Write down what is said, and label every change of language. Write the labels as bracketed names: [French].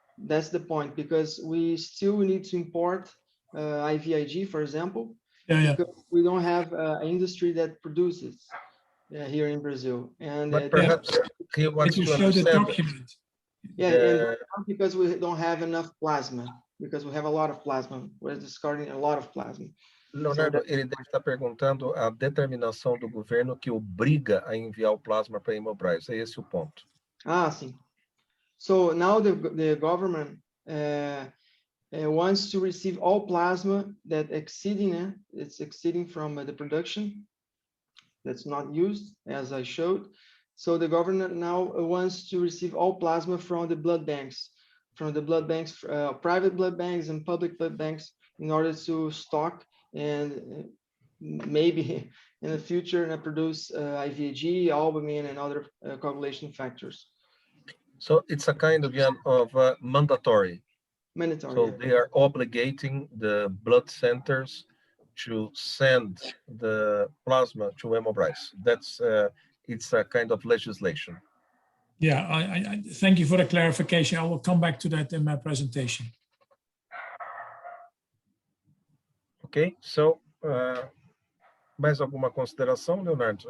[English] That's the point, because we still need to import IVIG, for example, Yeah. because we don't have an industry that produces here in Brazil. And But perhaps he wants You to show the understand. document. yeah, and the- not because we don't have enough plasma, because we have a lot of plasma. We're discarding a lot of plasma. [Portuguese] Leonardo, ele deve estar perguntando a determinação do governo que obriga a enviar o plasma para a Hemobrise. É esse o ponto. Ah, sim. [English] So now the government wants to receive all plasma that it's exceeding from the production that's not used, as I showed. So the government now wants to receive all plasma from the blood banks, private blood banks and public blood banks, in order to stock and maybe in the future produce IVIG, albumin, and other coagulation factors. So it's a kind of mandatory. Mandatory. So Yeah. they are obligating the blood centers to send the plasma to Hemobrise. That's it's a kind of legislation. Yeah, I thank you for the clarification. I will come back to that in my presentation. Okay, so [Portuguese] mais alguma consideração, Leonardo?